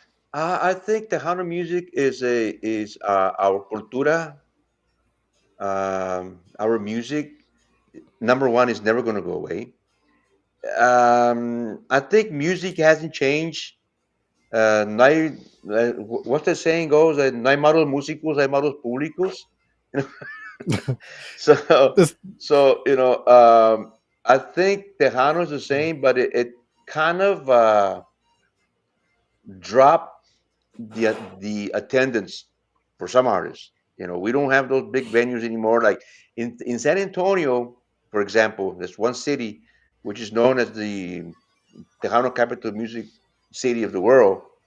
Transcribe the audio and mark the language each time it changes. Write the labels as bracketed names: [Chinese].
[English] I think the Hana music is our cultura, our music. Number one is never going to go away. I think music hasn't changed. [Spanish] No hay, [English] what's the saying goes? [Spanish] No hay malos músicos, hay malos públicos. [English] So, This, I think Tejano is the same, but it kind of dropped the attendance for some artists. We don't have those big venues anymore. Like in San Antonio, for example, there's one city which is known as the Tejano capital music city of the world.